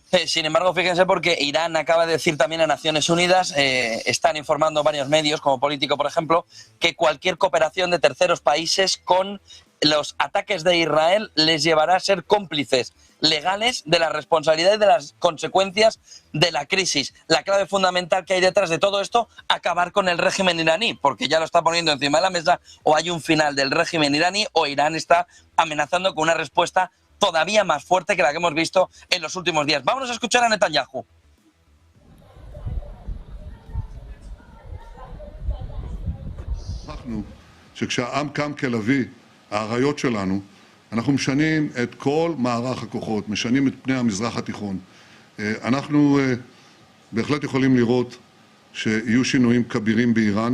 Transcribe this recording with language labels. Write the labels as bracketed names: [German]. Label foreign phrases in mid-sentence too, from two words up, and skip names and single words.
[Spanish] Sin embargo, fíjense porque Irán acaba de decir también a Naciones Unidas, están informando varios medios, como Político, por ejemplo, que cualquier cooperación de terceros países con los ataques de Israel les llevará a ser cómplices legales de la responsabilidad y de las consecuencias de la crisis. La clave fundamental que hay detrás de todo esto, acabar con el régimen iraní, porque ya lo está poniendo encima de la mesa, o hay un final del régimen iraní o Irán está amenazando con una respuesta todavía más fuerte que la que hemos visto en los últimos días. Vámonos a escuchar a Netanyahu. [Hebrew] שכשהעם קם כלביא, האריות שלנו, אנחנו משנים את כל מערך הכוחות, משנים את פני המזרח התיכון. אנחנו בהחלט יכולים לראות שיהיו שינויים כבירים באיראן.